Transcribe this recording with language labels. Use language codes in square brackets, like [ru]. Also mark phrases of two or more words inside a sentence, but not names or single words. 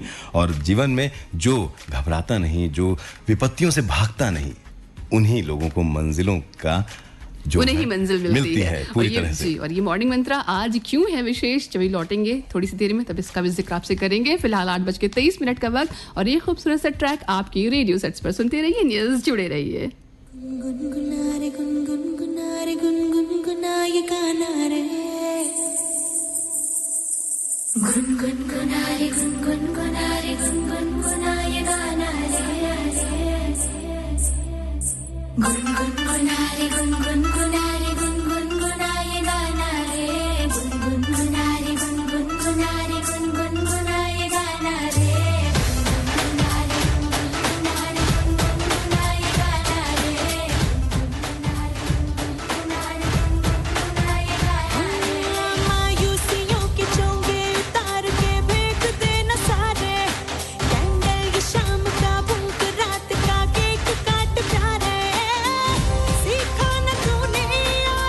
[hi] और जीवन में जो घबराता नहीं, जो विपत्तियों से भागता नहीं, उन्हीं लोगों को मंजिलों का जो उन्हें ही मंजिल मिलती है पूरी तरह से। और ये [en] morning mantra [hi] आज क्यों है विशेष, जब लौटेंगे थोड़ी सी देर में तब इसका भी जिक्र आपसे करेंगे। फिलहाल 8:23 का वक्त और ये खूबसूरत सा ट्रैक आपकी [en] radio sets [hi] पर सुनते रहिए, न्यूज़ जुड़े रहिए। गुनगुनारे गुनगुनारे गुनगुनाए गाना रे, गुनगुनारे गुनगुनारे गुनगुनाए गाना रे, गुनगुनारे गुनगुनारे गुनगुनाए गाना रे, गुनगुनारे गुनगुनारे गुनगुनाए गाना रे, गुनगुनारे गुनगुनारे गुनगुनाए गाना रे, गुनगुनारे गुनगुनाए गाना रे। मायूसियों के चोंगे उतार के फेंक देना सारे, कैंडल ये शाम का भूख रात का केक काट प्यारे। सीखा न तूने